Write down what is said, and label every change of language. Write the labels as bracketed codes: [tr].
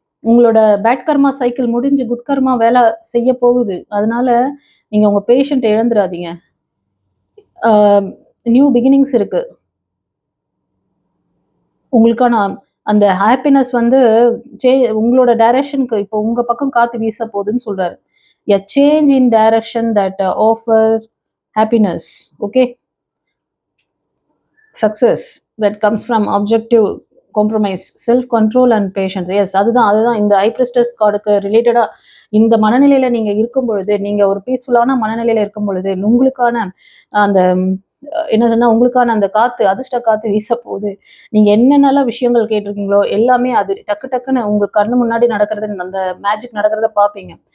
[ta] உங்களோட பேட் கர்மா சைக்கிள் முடிஞ்சு குட் கர்மா வேலை செய்ய போகுது. அதனால நீங்கள் உங்கள் பேஷண்ட் இழந்துடாதீங்க. [en] new beginnings [ta] இருக்குது. உங்களுக்கான அந்த ஹாப்பினஸ் வந்து உங்களோட டைரக்ஷனுக்கு இப்போ உங்கள் பக்கம் காற்று வீச போகுதுன்னு சொல்கிறாரு. [en] A change in direction that offers happiness. Okay, success that comes from objective compromise, self control and patience. [ta] Yes, அதுதான் இந்த ஹை பிரிஸ்டஸ் கார்டுக்கு ரிலேட்டடா. இந்த மனநிலையில நீங்க இருக்கும் பொழுது, நீங்க ஒரு பீஸ்ஃபுல்லான மனநிலையில இருக்கும் பொழுது உங்களுக்கான அந்த என்ன சொன்னா உங்களுக்கான அந்த காத்து, அதிர்ஷ்ட காத்து வீச போகுது. நீங்க என்னென்னலாம் விஷயங்கள் கேட்டிருக்கீங்களோ எல்லாமே அது டக்கு டக்குன்னு உங்க கண்ணு முன்னாடி நடக்கிறது, அந்த மேஜிக் நடக்கிறத பார்ப்பீங்க.